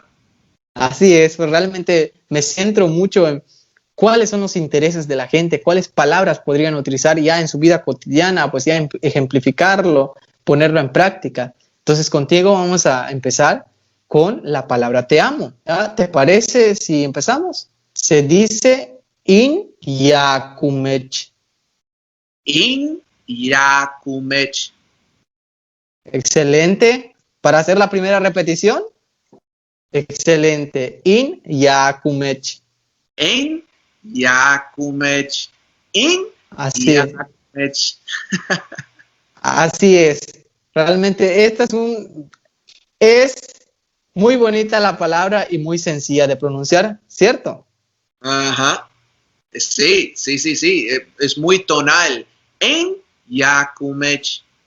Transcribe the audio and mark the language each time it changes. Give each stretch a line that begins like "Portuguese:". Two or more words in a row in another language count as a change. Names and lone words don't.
Spanish: Así es, pues realmente me centro mucho en cuáles son los intereses de la gente, cuáles palabras podrían utilizar ya en su vida cotidiana, pues ya ejemplificarlo, ponerlo en práctica. Entonces contigo vamos a empezar con la palabra te amo. ¿Ya? ¿Te parece si empezamos? Se dice
Yucateco: in yakumech. In Yakumech.
Spanish: Excelente. Para hacer la primera repetición, excelente.
Yucateco: In yakumech. En Yakumech. In
Spanish: Así es.
Yucateco: Yakumech.
Spanish: Así es. Realmente es muy bonita la palabra y muy sencilla de pronunciar, ¿cierto? Ajá. Sí. Es muy tonal.
Yucateco: En Yakumech.